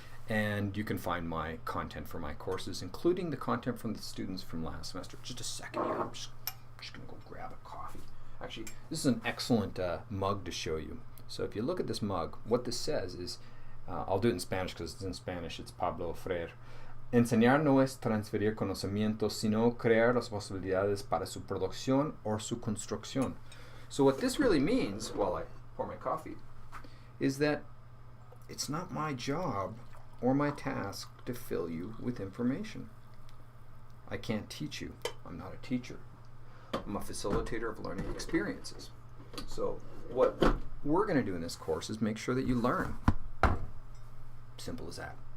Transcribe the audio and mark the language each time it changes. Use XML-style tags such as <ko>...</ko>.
<en>And you can find my content for my courses, including the content from the students from last semester. Just a second here. I'm just going to go grab a coffee. Actually, this is an excellent mug to show you. So if you look at this mug, what this says is, I'll do it in Spanish because it's in Spanish, it's Pablo Freire.</en> <es>Enseñar no es transferir conocimientos, sino crear las posibilidades para su producción o su construcción.</es> <en>So what this really means, while I pour my coffee, is that it's not my job or my task to fill you with information. I can't teach you. I'm not a teacher. I'm a facilitator of learning experiences. So what we're going to do in this course is make sure that you learn. Simple as that.</en>